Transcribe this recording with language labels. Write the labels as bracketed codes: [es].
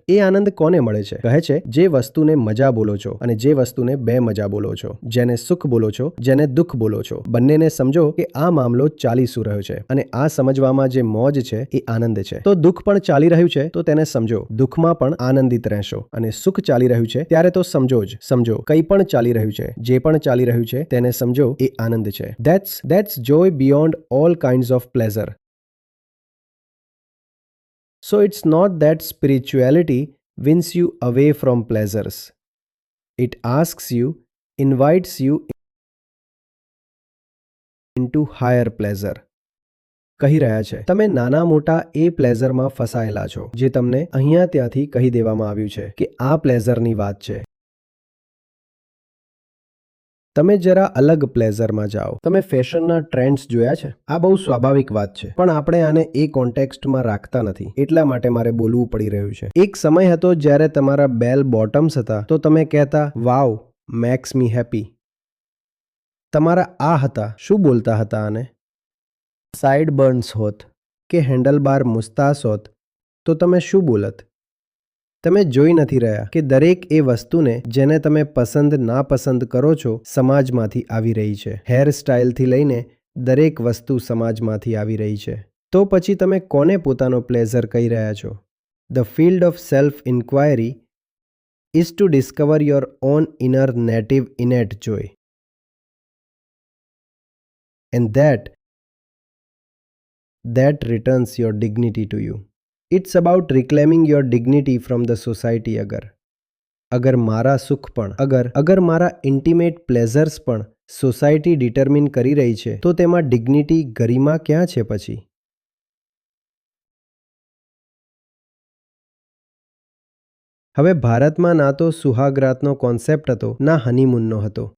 [gu] એ આનંદ કોને મળે છે? કહે છે જે વસ્તુને મજા બોલો છો અને જે વસ્તુને બે મજા બોલો છો, જેને સુખ બોલો છો, જેને દુઃખ બોલો છો, બંનેને સમજો કે આ મામલો ચાલી શું રહ્યો છે અને આ સમજવામાં જે મોજ છે એ આનંદ છે. તો દુઃખ પણ ચાલી રહ્યું છે તો તેને સમજો, દુઃખમાં પણ આનંદિત રહેશો. અને સુખ ચાલી રહ્યું છે ત્યારે તો સમજો જ, સમજો કંઈ પણ ચાલી રહ્યું છે, જે પણ ચાલી રહ્યું છે તેને સમજો એ આનંદ છે. [en] That's joy beyond all kinds of pleasure. So it's not that spirituality wins you away from pleasures. It asks you, invites you into higher pleasure. [gu] કહી રહ્યા છે તમે નાના મોટા એ પ્લેઝરમાં ફસાયેલા છો જે તમને અહીંયા ત્યાંથી કહી દેવામાં આવ્યું છે કે આ પ્લેઝરની વાત છે. તમે જરા અલગ પ્લેઝરમાં જાઓ. તમે ફેશનના ટ્રેન્ડ્સ જોયા છે? આ બહુ સ્વાભાવિક વાત છે, પણ આપણે આને એ કોન્ટેક્સ્ટમાં રાખતા નથી. એટલા માટે મારે બોલવું પડી રહ્યું છે. એક સમય હતો જ્યારે તમારા બેલ બોટમ્સ હતા તો તમે કહેતા [en] Wow makes me happy. [gu] તમારા આ હતા, શું બોલતા હતા આને? સાઇડ બર્ન્સ હોત કે હેન્ડલબાર મુસ્તાસ હોત તો તમે શું બોલત? તમે જોઈ નથી રહ્યા કે દરેક એ વસ્તુને જેને તમે પસંદ નાપસંદ કરો છો સમાજમાંથી આવી રહી છે. હેર સ્ટાઇલથી લઈને દરેક વસ્તુ સમાજમાંથી આવી રહી છે. તો પછી તમે કોને પોતાનો પ્લેઝર કહી રહ્યા છો? [en] The field of self inquiry is to discover your own inner native innate joy. And that returns your dignity to you. It's about reclaiming your dignity from the society. [gu] અગર મારા સુખ પણ, અગર મારા ઇન્ટિમેટ પ્લેઝર્સ પણ સોસાયટી ડિટરમિન કરી રહી છે તો તેમાં ડિગ્નિટી, ગરિમા ક્યાં છે પછી? હવે ભારતમાં ના તો સુહાગરાતનો કોન્સેપ્ટ હતો ના હનીમૂનનો હતો.